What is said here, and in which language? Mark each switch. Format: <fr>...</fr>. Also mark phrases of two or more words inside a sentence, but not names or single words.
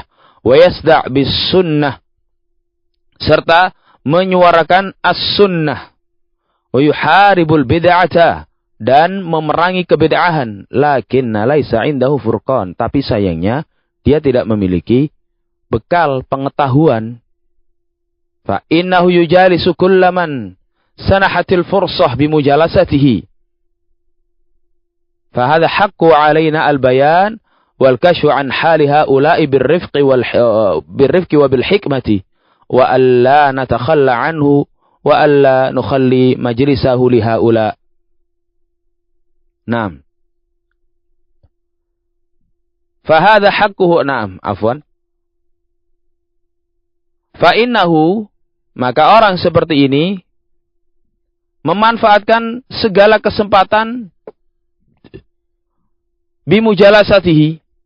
<ar>ويصدع بالسنة,</ar> <id>serta menyuarakan as-sunnah.</id> <ar>ويحارب البدعة,</ar> <id>dan memerangi kebid'ahan.</id> <ar>لكن ليس عنده فرقان,</ar> <id>tapi sayangnya dia tidak memiliki bekal pengetahuan.</id> <ar>فإنه يجالس كلما سنحت الفرصة بمجالسته. فهذا حق علينا البيان والكشف عن حال هؤلاء بالرفق وبالحكمة وألا نتخلى عنه وألا نخلي مجلسه لهؤلاء'. نعم فهذا حقه نعم, afwan. Fa innahu,</ar> <id>maka orang seperti ini memanfaatkan segala kesempatan bimujalasatihi.</id>